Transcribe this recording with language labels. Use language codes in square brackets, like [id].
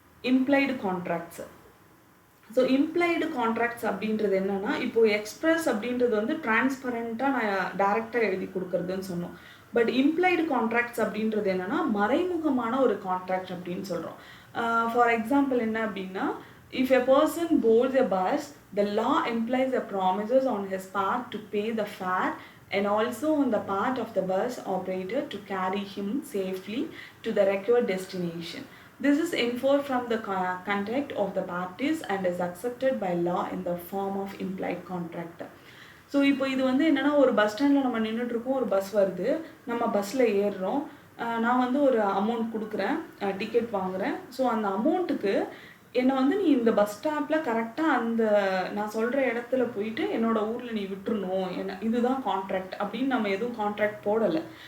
[ta] Implied contracts. So implied contracts அப்படின்றது என்னன்னா, இப்போது எக்ஸ்பிரஸ் அப்படின்றது வந்து டிரான்ஸ்பரண்ட்டாக நான் டைரெக்டாக எழுதி கொடுக்குறதுன்னு சொன்னோம். பட் இம்ப்ளைடு கான்ட்ராக்ட்ஸ் அப்படின்றது என்னன்னா மறைமுகமான ஒரு கான்ட்ராக்ட் அப்படின்னு சொல்கிறோம். [en] for example [ta] என்ன அப்படின்னா, [en] if a person boards a bus, the law implies a promises on his part to pay the fare and also on the part of the bus operator to carry him safely to the required destination. This is inferred from the contract of the parties and is accepted by law in the form of implied contract. [ta] So இப்போ இது வந்து என்னென்னா, ஒரு bus ஸ்டாண்டில் நம்ம நின்றுட்டுருக்கோம், ஒரு bus வருது, நம்ம பஸ்ஸில் ஏறுறோம், நான் வந்து ஒரு அமௌண்ட் கொடுக்குறேன், டிக்கெட் வாங்குகிறேன். ஸோ அந்த அமௌண்ட்டுக்கு என்னை வந்து நீ இந்த பஸ் ஸ்டாப்பில் கரெக்டாக அந்த நான் சொல்கிற இடத்துல போயிட்டு என்னோடய ஊரில் நீ விட்டுருணும், இதுதான் கான்ட்ராக்ட் அப்படின்னு நம்ம எதுவும் கான்ட்ராக்ட் போடலை.